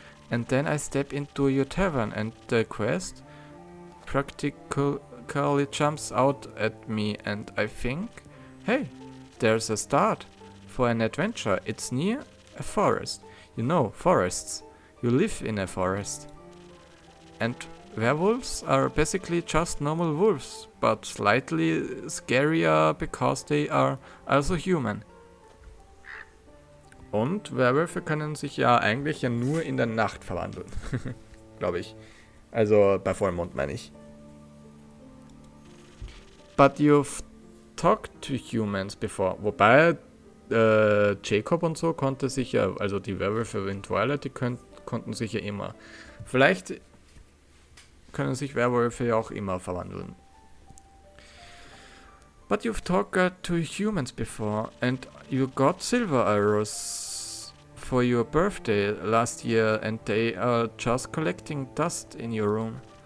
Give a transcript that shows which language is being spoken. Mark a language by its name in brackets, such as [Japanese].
[English] And then I step into your tavern and the quest practically jumps out at me and I think, hey, there's a start for an adventure. It's near a forest. You know, forests. You live in a forest. And werewolves are basically just normal wolves, but slightly scarier because they are also human. [German] Und Werwölfe können sich ja eigentlich ja nur in der Nacht verwandeln. Glaube ich. Also bei Vollmond meine ich. [English] But you've talked to humans before. [German] Wobei Jacob und so konnte sich ja, also die Werwölfe in Twilight, die konnten sich ja immer. Vielleicht können sich Werwölfe ja auch immer verwandeln. [English] But you've talked to humans before and you got silver arrows for your birthday last year and they are just collecting dust in your room.